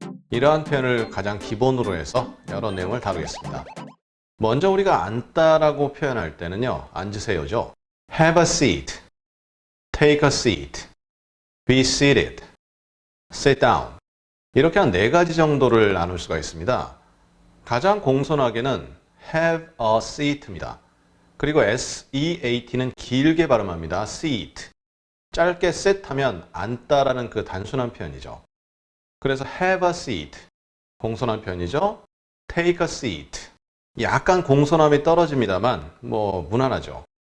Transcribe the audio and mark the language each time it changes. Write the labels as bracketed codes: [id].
[ko] 이러한 표현을 가장 기본으로 해서 여러 내용을 다루겠습니다. 먼저 우리가 앉다라고 표현할 때는요, 앉으세요죠. [en] Have a seat, take a seat, be seated, sit down. [ko] 이렇게 한 4가지 정도를 나눌 수가 있습니다. 가장 공손하게는 [en] have a seat [ko] 입니다. 그리고 S-E-A-T는 길게 발음합니다. [en] seat. [ko] 짧게 sit 하면 앉다라는 그 단순한 표현이죠. 그래서 [en] have a seat, [ko] 공손한 표현이죠. [en] take a seat, [ko] 약간 공손함이 떨어집니다만 무난하죠.